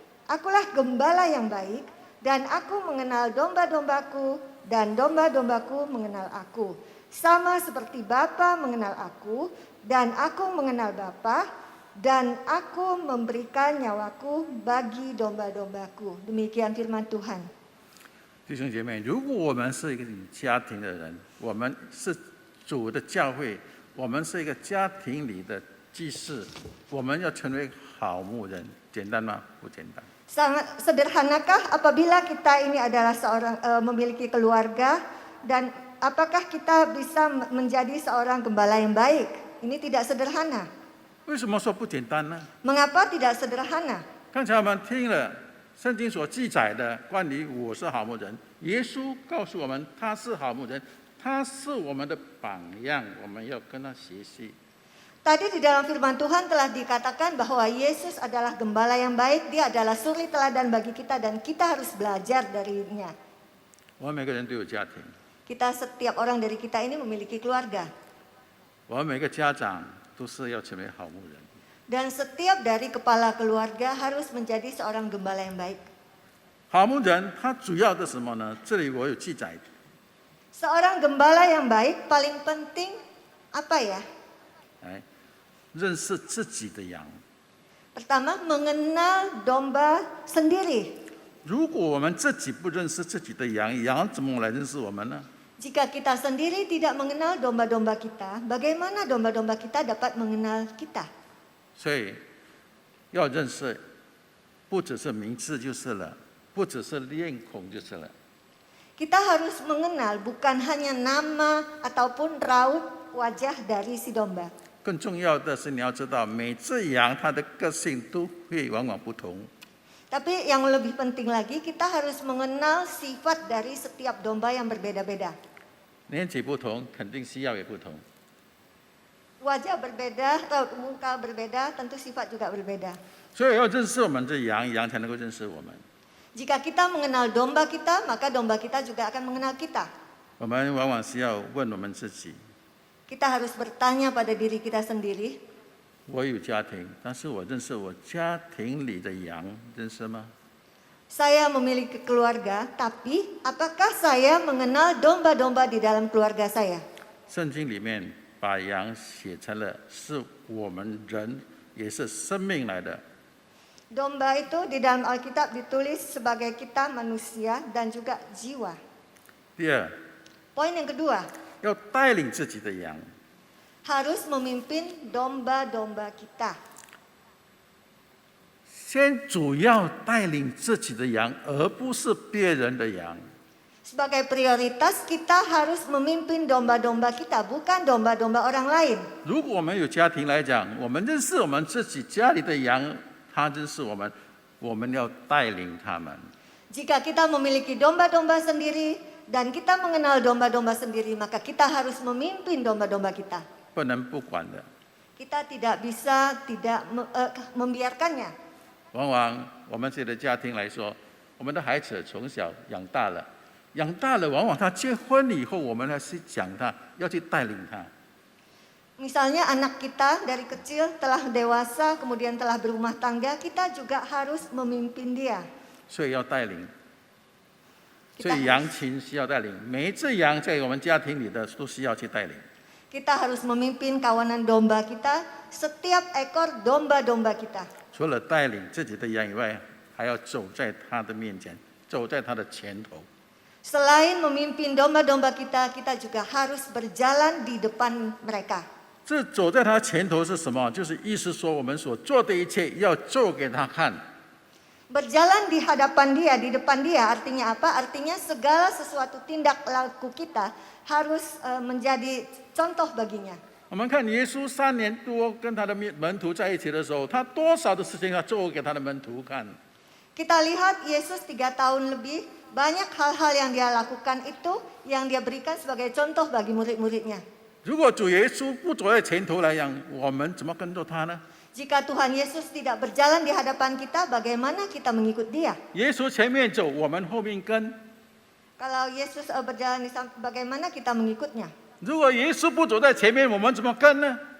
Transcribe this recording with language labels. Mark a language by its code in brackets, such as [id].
[id] Akulah gembala yang baik, dan aku mengenal domba-dombaku, dan domba-dombaku mengenal aku. Sama seperti Bapa mengenal aku, dan aku mengenal Bapa, dan aku memberikan nyawaku bagi domba-dombaku. Demikian firman Tuhan. [zh] 弟兄姐妹，如果我们是一个家庭的人，我们是主的教会，我们是一个家庭里的祭司，我们要成为好牧人，简单吗？不简单。 [id] Sangat sederhanakah apabila kita ini adalah seorang memiliki keluarga, dan apakah kita bisa menjadi seorang gembala yang baik? Ini tidak sederhana. [zh] 为什么说不简单呢？ [id] Mengapa tidak sederhana? [zh] 刚才我们听了圣经所记载的关于我是好牧人，耶稣告诉我们他是好牧人，他是我们的榜样，我们要跟他学习。 [id] Tadi di dalam firman Tuhan telah dikatakan bahwa Yesus adalah gembala yang baik, dia adalah suri teladan bagi kita dan kita harus belajar darinya. [zh] 我们每个人都有家庭， [id] Kita setiap orang dari kita ini memiliki keluarga. [zh] 我们每个家长都是要成为好牧人。 [id] Dan setiap dari kepala keluarga harus menjadi seorang gembala yang baik. [zh] 好牧人他主要的什么呢？这里我有记载， [id] Seorang gembala yang baik paling penting apa ya? [zh] 哎，认识自己的羊。 [id] Pertama, mengenal domba sendiri. [zh] 如果我们自己不认识自己的羊，羊怎么来认识我们呢？ [id] Jika kita sendiri tidak mengenal domba-domba kita, bagaimana domba-domba kita dapat mengenal kita? [zh] 所以要认识，不只是名字就是了，不只是面孔就是了。 [id] Kita harus mengenal bukan hanya nama ataupun raut wajah dari si domba. [zh] 更重要的是，你要知道，每只羊它的个性都会往往不同。 [id] Tapi yang lebih penting lagi, kita harus mengenal sifat dari setiap domba yang berbeda-beda. [zh] 年纪不同，肯定需要也不同。 [id] Wajah berbeda, raut muka berbeda, tentu sifat juga berbeda. [zh] 所以要认识我们这羊，羊才能够认识我们。 [id] Jika kita mengenal domba kita, maka domba kita juga akan mengenal kita. [zh] 我们往往是要问我们自己： [id] Kita harus bertanya pada diri kita sendiri, [zh] 我有家庭，但是我认识我家庭里的羊，认识吗？ [id] saya memiliki keluarga, tapi apakah saya mengenal domba-domba di dalam keluarga saya? [zh] 圣经里面把羊写成了是我们人，也是生命来的。 [id] Domba itu di dalam Alkitab ditulis sebagai kita manusia dan juga jiwa. [zh] 第二， [id] Poin yang kedua, [zh] 要带领自己的羊。 [id] harus memimpin domba-domba kita. [zh] 先主要带领自己的羊，而不是别人的羊。 [id] Sebagai prioritas kita harus memimpin domba-domba kita, bukan domba-domba orang lain. [zh] 如果我们有家庭来讲，我们认识我们自己家里的羊，他认识我们，我们要带领他们。 [id] Jika kita memiliki domba-domba sendiri dan kita mengenal domba-domba sendiri, maka kita harus memimpin domba-domba kita. [zh] 不能不管的。 [id] Kita tidak bisa tidak membiarkannya. [zh] 往往我们自己的家庭来说，我们的孩子从小养大了，往往他结婚以后，我们要去讲他，要去带领他。 [id] Misalnya anak kita dari kecil telah dewasa, kemudian telah berumah tangga, kita juga harus memimpin dia. [zh] 所以要带领，所以羊群需要带领，每一只羊在我们家庭里的都需要去带领。 [id] Kita harus memimpin kawanan domba kita, setiap ekor domba-domba kita. [zh] 除了带领自己的羊以外，还要走在他的面前，走在他的前头。 [id] Selain memimpin domba-domba kita, kita juga harus berjalan di depan mereka. [zh] 这走在他前头是什么？就是意思说，我们所做的一切要做给他看。 [id] Berjalan di hadapan dia, di depan dia, artinya apa? Artinya segala sesuatu tindak laku kita harus menjadi contoh baginya. [zh] 我们看耶稣3年多跟他的门徒在一起的时候，他多少的事情要做给他的门徒看。 [id] Kita lihat Yesus 3 tahun lebih, banyak hal-hal yang dia lakukan itu yang dia berikan sebagai contoh bagi murid-muridnya. [zh] 如果主耶稣不走在前头来讲，我们怎么跟着他呢？ [id] Jika Tuhan Yesus tidak berjalan di hadapan kita, bagaimana kita mengikut dia? [zh] 耶稣前面走，我们后面跟。 [id] Kalau Yesus berjalan di samping, bagaimana kita mengikutnya? [zh] 如果耶稣不走在前面，我们怎么跟呢？